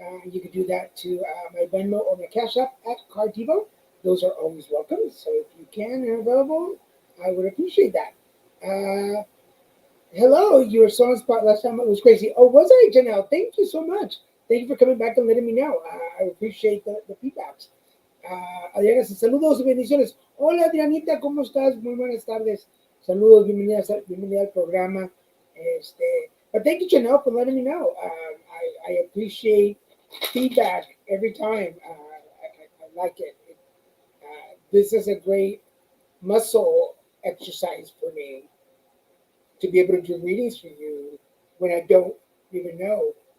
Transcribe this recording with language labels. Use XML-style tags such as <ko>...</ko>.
<en>You can do that to my Venmo or my Cash App at Divo. Those are always welcome. So if you can and available, I would appreciate that. Hello, you were so on spot last time. It was crazy. Oh, was I, Janelle? Thank you so much. Thank you for coming back and letting me know. I appreciate the feedbacks.</en> <es>Adriana, saludos y bendiciones. Hola, Adrianita, ¿cómo estás? Muy buenas tardes. Saludos, bienvenida al programa.</es> <en>But thank you, Janelle, for letting me know. I appreciate feedback every time. I like it. This is a great muscle exercise for me to be able to do readings for you when I don't even know.</en>